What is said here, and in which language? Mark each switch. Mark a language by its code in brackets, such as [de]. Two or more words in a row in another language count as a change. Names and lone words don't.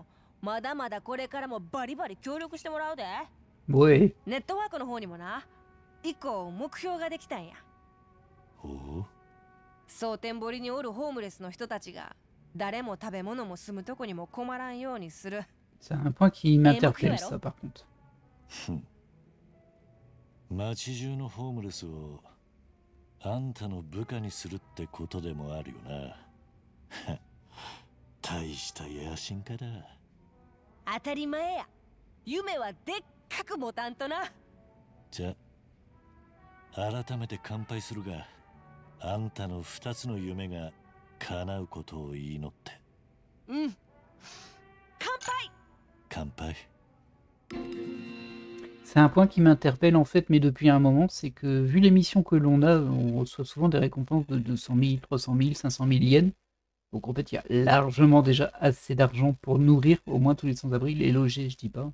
[ja] まだまだこれからもバリバリ協力してもらうで。 [fr] Oui. [ja] ネットワークの方にもな、以降目標ができたんや。おお。蒼天堀におるホームレスの人たちが誰も食べ物も住むとこにも困らんようにする。 [fr] C'est un point qui m'interpelle ça par contre. [ja] 街中のホームレスをあんたの部下にするってことでもあるよな。大した野心家だ。当たり前や。夢はでっかく持たんとな。じゃあ改めて乾杯するが、あんたの2つの夢が叶うことを祈って。うん。乾杯。乾杯。 [fr] C'est un point qui m'interpelle en fait, mais depuis un moment, c'est que vu les missions que l'on a, on reçoit souvent des récompenses de 200 000, 300 000, 500 000 yens. Donc en fait, il y a largement déjà assez d'argent pour nourrir au moins tous les sans-abri, les loger, je dis pas.